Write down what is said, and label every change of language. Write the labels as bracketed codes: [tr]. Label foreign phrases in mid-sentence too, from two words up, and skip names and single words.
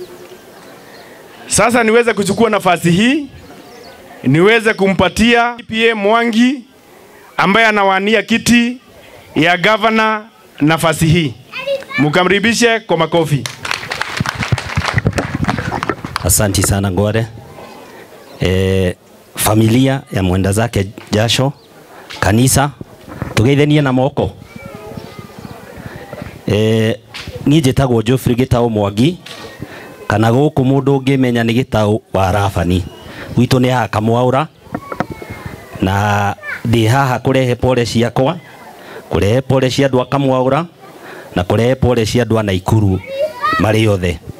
[sw] Sasa niweze kuchukua nafasi hii, niweze kumpatia PA Mwangi ambaye anawania kiti ya gavana nafasi hii. Mkamribishe kwa makofi. Asante sana Ngware. Familia ya mwenda zake jasho, kanisa, [ki] tugeithanie na moko. Ni jetagwo Geoffrey Gitau Mwangi, kana guku mundu ngimenya ni Gitau wa Rabani. Wito ni ha Kamwaura, na ndi haha kurehe pole ciakwa, kurehe pole cia andu a Kamwaura, na kurehe pole cia andu a Naikuru mari othe.